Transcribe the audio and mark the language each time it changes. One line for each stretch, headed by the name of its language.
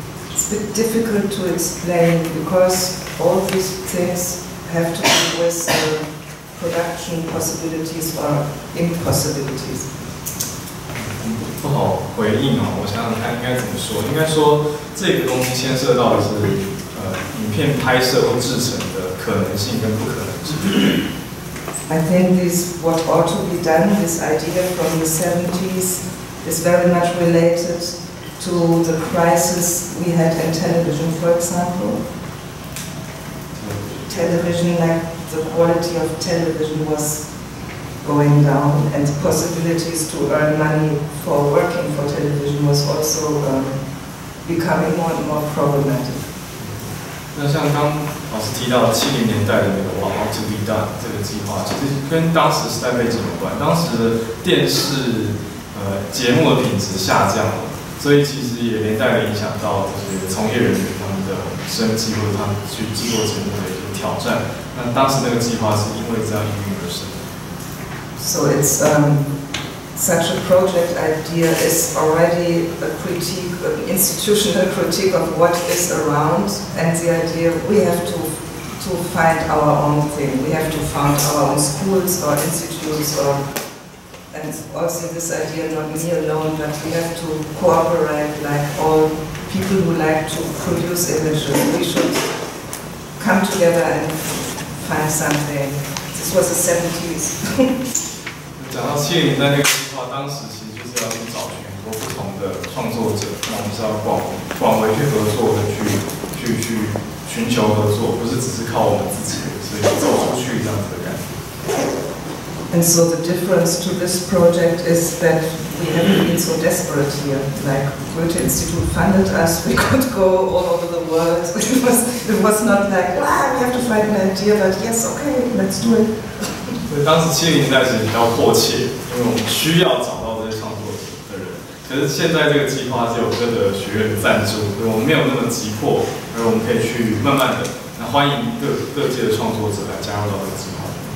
English: It's a bit difficult to explain because all these things have to do with production possibilities or impossibilities.
Chinese: 好回应哦。我想想看应该怎么说，应该说这个东西牵涉到的是影片拍摄或制成的可能性跟不可能性。
English: I think this what ought to be done, this idea from the 70s, is very much related to the crisis we had in television, for example. Television, like the quality of television was going down, and the possibilities to earn money for working for television was also becoming more and more problematic.
Chinese: 那像刚老师提到70年代的那个 What Ought to Be Done 这个计划，其实跟当时时代背景有关。当时的电视节目的品质下降了，所以其实也连带的影响到这些从业人员他们的生计或者他们去制作节目的一些挑战。那当时那个计划是因为这样应运而生。
English: So it's such a project idea is already a critique, an institutional critique of what is around, and the idea we have to find our own thing. We have to found our own schools or institutes, and also this idea not me alone, but we have to cooperate like all people who like to produce images. We should come together and find something. This was the 70s.
Chinese: 讲到70年代那个计划，当时其实就是要去找寻很多不同的创作者，那我们是要广为去合作的去寻求合作，不是只是靠我们自己，所以走出去这样子的感觉。
English: And so the difference to this project is that we haven't been so desperate here. Like Goethe Institute funded us, we could go all over the world. It was not like, we have to find an idea, but yes, okay, let's do it.
Chinese: 所以当时70年代其实比较迫切，因为我们需要找到这些创作者的人。可是现在这个计划是有各个学院的赞助，所以我们没有那么急迫，而我们可以去慢慢的欢迎各界的创作者来加入到这个计划。